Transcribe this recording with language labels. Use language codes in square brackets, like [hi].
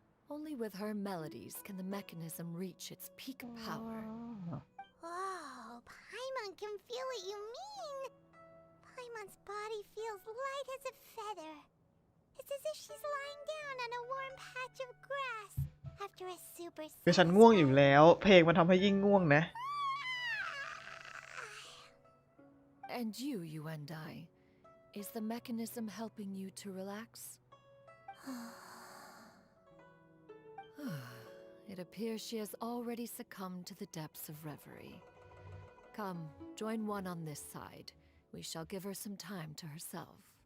[en] Only with her melodies can the mechanism reach its peak power. Whoa, Paimon can feel what you mean. Paimon's body feels light as a feather. It's as if she's lying down on a warm patch of grass after a super [th] คือฉันง่วงอยู่แล้ว เพลงมันทำให้ยิ่งง่วงนะ [en] And you and I, is the mechanism helping you to relax? It appears she has already succumbed to the depths of reverie. Come, join one on this side. We shall give her some time to herself.